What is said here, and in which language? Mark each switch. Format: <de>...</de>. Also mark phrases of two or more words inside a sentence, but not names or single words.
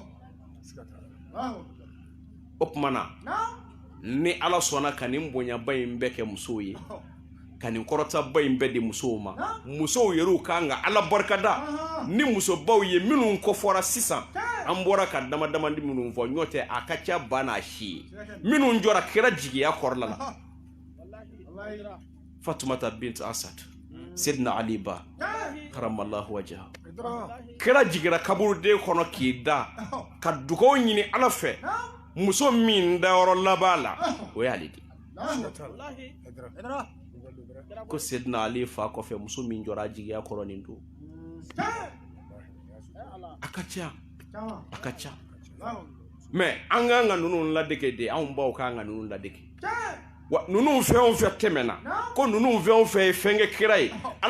<bm>o tuma na ni ala sɔnna ka nin bonyaba in bɛɛ kɛ musow ye ka nin kɔrɔtaba in bɛɛ di musow ma musow yɛrɛw kan ka ala barikada ni musobaw ye minnu kɔfɔra sisan an bɔra ka dama dama di minnu fɔ ɲɔ tɛ a ka ca ba n'a si ye minnu jɔra kira jigiya kɔrɔla la Fatumata bint Asad Sidna Ali ba</bm> <ar>كرم الله وجهه</ar> <bm>kira jigira kaburuden kɔnɔ k'i da ka dugawu ɲini ala fɛ muso min dayɔrɔ laban la o y'ale de ko Sidna Ali fa kɔfɛ muso min jɔra jigiya kɔrɔ nin don a ka ca mais an kan ka ninnu ladege de anw baw kan ka ninnu ladege wa ninnu fɛn o fɛn tɛmɛna ko ninnu fɛn o fɛn ye fɛn kɛ kira ye ala</bm>